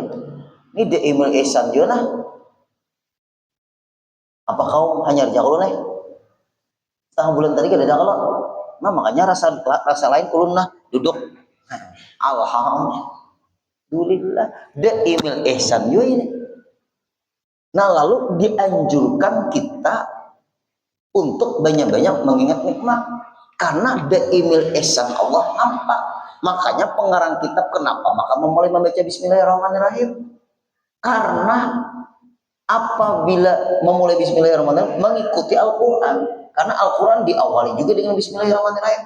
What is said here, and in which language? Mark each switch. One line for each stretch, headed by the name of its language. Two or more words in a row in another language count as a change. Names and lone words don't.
Banjar: Ini
Arabic: دائم الإحسان
Banjar: juga nah. Apa kau hanya jago nih? Setengah bulan tadi kada ada kalau. Nah makanya rasa lain kulun nah duduk. Alhamdulillah
Arabic: دائم الإحسان
Banjar: juga ini. Nah lalu dianjurkan kita untuk banyak-banyak mengingat nikmat karena
Arabic: دائم الإحسان
Banjar: Allah nampak. Makanya pengarang kitab kenapa maka memulai membaca Bismillahirrahmanirrahim, karena apabila memulai Bismillahirrahmanirrahim mengikuti Al-Quran, karena Al-Quran diawali juga dengan Bismillahirrahmanirrahim.